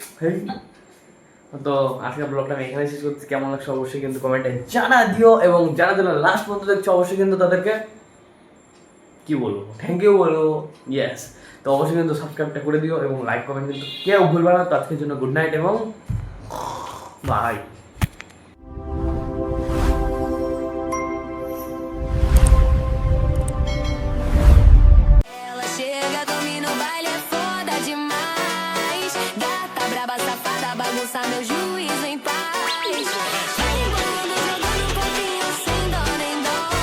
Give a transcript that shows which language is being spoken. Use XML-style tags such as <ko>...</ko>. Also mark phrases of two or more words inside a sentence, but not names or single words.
<bn>তো আজকের ব্লগটা আমি এখানে শেষ করছি, কেমন লাগছে অবশ্যই কিন্তু কমেন্টে জানা দিও, এবং যারা যারা লাস্ট পর্যন্ত দেখছো অবশ্যই কিন্তু তাদেরকে কি বলবো,</bn> <en>thank you</en> <bn>বলবো। ইয়েস, তো অবশ্যই কিন্তু সাবস্ক্রাইবটা করে দিও এবং</bn> <en>like comment</en> <bn>কিন্তু কেউ ভুলবে না। তো আজকের জন্য</bn> <en>good night</en> <bn>এবং বাই।</bn> <pt>Meu juízo em paz. Vai embora jogando copinho sem dó nem dó.</pt>